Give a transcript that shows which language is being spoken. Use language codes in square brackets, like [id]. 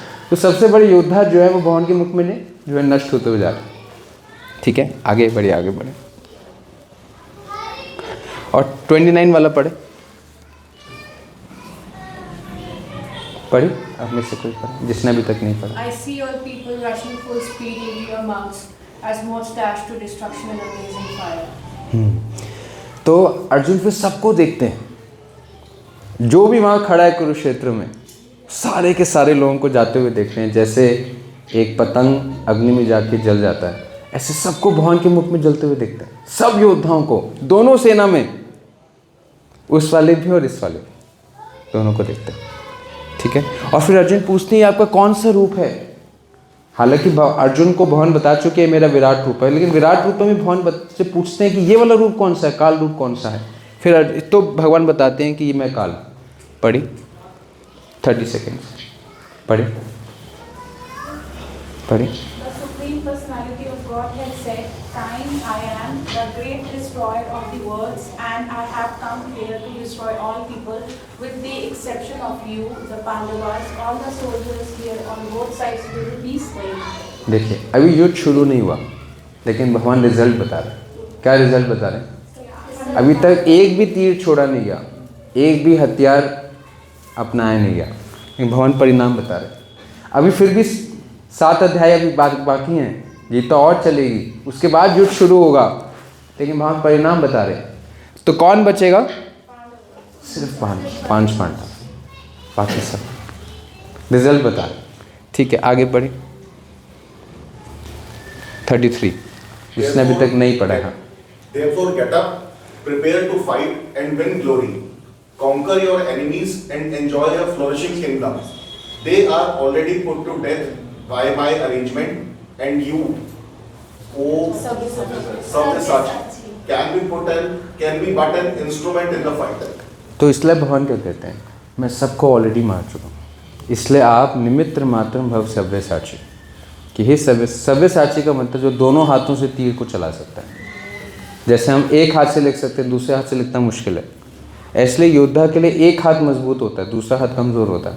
[hi] तो सबसे बड़े योद्धा जो है वो भगवान के मुख में ने जो है नष्ट होते हुए जा रहे हैं। ठीक है, आगे बढ़े। और 29 वाला पढ़े आप में से कोई पढ़े जिसने अभी तक नहीं पढ़ा। [en] I see all people rushing full speed into your mouths as moths dash to destruction in a blazing fire. [hi] तो अर्जुन फिर सबको देखते हैं, जो भी वहाँ खड़ा है कुरुक्षेत्र में, सारे के सारे लोगों को जाते हुए देखते हैं। जैसे एक पतंग अग्नि में जाके जल जाता है, ऐसे सबको भगवान के मुख में जलते हुए देखते हैं। सब योद्धाओं को, दोनों सेना में, उस वाले भी और इस वाले भी, दोनों को देखते हैं। ठीक है। और फिर अर्जुन पूछते हैं आपका कौन सा रूप है। हालांकि अर्जुन को भगवान बता चुके हैं मेरा विराट रूप है, लेकिन विराट रूप में भगवान से पूछते हैं कि ये वाला रूप कौन सा है, काल रूप कौन सा है। फिर तो भगवान बताते हैं कि ये मैं काल। पढ़ी 30 सेकेंड्स पढ़ी। [en] The Supreme Personality of God has said, "Time I am, the great destroyer of the worlds, and I have come here to destroy all people, with the exception of you, the Pandavas. All the soldiers here on both sides will be slain." [hi] देखिए अभी युद्ध शुरू नहीं हुआ, लेकिन भगवान result बता रहे। क्या रिजल्ट बता रहे? अभी तक एक भी तीर छोड़ा नहीं गया, एक भी हथियार अपनाया नहीं गया, लेकिन भगवान परिणाम बता रहे। अभी फिर भी 7 अध्याय अभी बाकी हैं, ये तो और चलेगी, उसके बाद युद्ध शुरू होगा, लेकिन भगवान परिणाम बता रहे। तो कौन बचेगा? सिर्फ 5 पांडव, बाकी सब रिजल्ट बता रहे। ठीक है, आगे बढ़े। 33 जिसने अभी तक नहीं पढ़ा है। [en] Therefore get up, prepare to fight and win glory. Conquer your enemies and enjoy your flourishing kingdoms. They are already put to death by my arrangement, and you, O Sabyasachi, can be but an instrument in the fight. [hi] तो इसलिए भगवान क्या कहते हैं, मैं सबको already मार चुका हूँ, इसलिए आप निमित्त मात्र भव सव्यसाची। कि हे सव्यसाची का मतलब जो दोनों हाथों से तीर को चला सकता है। जैसे हम एक हाथ से लिख सकते हैं, दूसरे हाथ से लिखना मुश्किल है, इसलिए योद्धा के लिए एक हाथ मजबूत होता है, दूसरा हाथ कमज़ोर होता है।